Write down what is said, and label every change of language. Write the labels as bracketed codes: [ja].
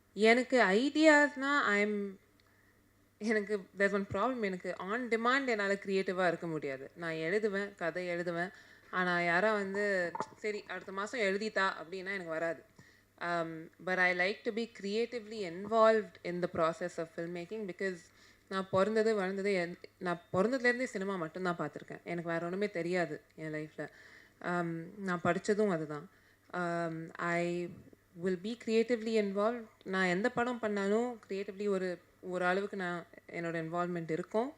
[ta] எனக்கு ஐடியாஸ்னால் எனக்கு [en] There's one problem. [ta] எனக்கு ஆன் டிமாண்ட் என்னால் க்ரியேட்டிவாக இருக்க முடியாது. நான் எழுதுவேன், கதை எழுதுவேன், ஆனால் யாராக வந்து சரி அடுத்த மாதம் எழுதித்தா அப்படின்னா எனக்கு வராது. [en] But I like to be creatively involved in the process of filmmaking because [ta] நான் பிறந்தது வளர்ந்தது நான் பிறந்ததுலேருந்தே சினிமா மட்டும்தான் பார்த்துருக்கேன். எனக்கு வேறு ஒன்றுமே தெரியாது என் லைஃப்பில். நான் படித்ததும் அதுதான். [en] I will be creatively involve. [ta] நான் எந்த படம் பண்ணாலும் க்ரியேட்டிவ்லி ஒரு அளவுக்கு நான் என்னோடய இன்வால்வ்மெண்ட் இருக்கும்.